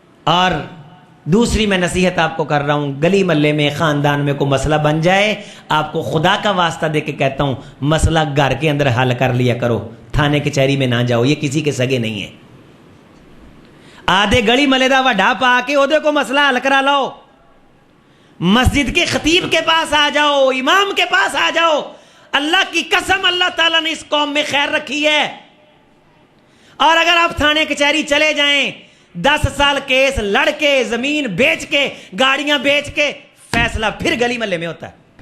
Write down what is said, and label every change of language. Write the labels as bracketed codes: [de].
[ur] اور دوسری میں نصیحت آپ کو کر رہا ہوں، گلی محلے میں، خاندان میں کوئی مسئلہ بن جائے، آپ کو خدا کا واسطہ دے کے کہتا ہوں، مسئلہ گھر کے اندر حل کر لیا کرو، تھانے کچہری میں نہ جاؤ. یہ کسی کے سگے نہیں ہیں. [pa] آدھے گلی محلے دا وڈا پا کے اودے کو مسئلہ حل کرا لو. [ur] مسجد کے خطیب کے پاس آ جاؤ، امام کے پاس آ جاؤ. اللہ کی قسم اللہ تعالیٰ نے اس قوم میں خیر رکھی ہے. اور اگر آپ تھانے کچہری چلے جائیں، 10 سال کیس لڑ کے، زمین بیچ کے، گاڑیاں بیچ کے، فیصلہ پھر گلی محلے میں ہوتا ہے.